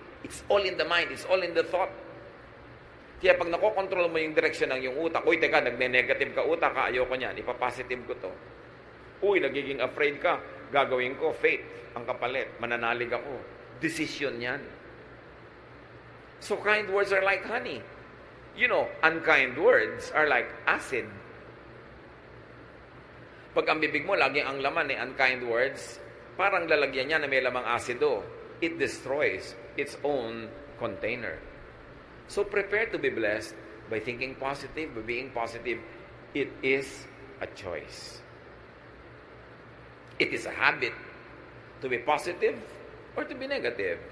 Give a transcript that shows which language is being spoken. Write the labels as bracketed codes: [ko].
[en] It's all in the mind. It's all in the thought. [tl] Kaya pag nakokontrol mo yung direksyon ng yung utak, uy, teka, nagne-negative ka utak, ayoko niyan, ipapositive ko to. Uy, nagiging afraid ka, gagawin ko, faith, ang kapalit, mananalig ako. Decision yan. [en] So kind words are like honey. You know, unkind words are like acid. [tl] Pag ang bibig mo, laging ang laman unkind words, parang lalagyan niya na may lamang asido. [en] It destroys its own container. So prepare to be blessed by thinking positive, by being positive. It is a choice. It is a habit to be positive or to be negative.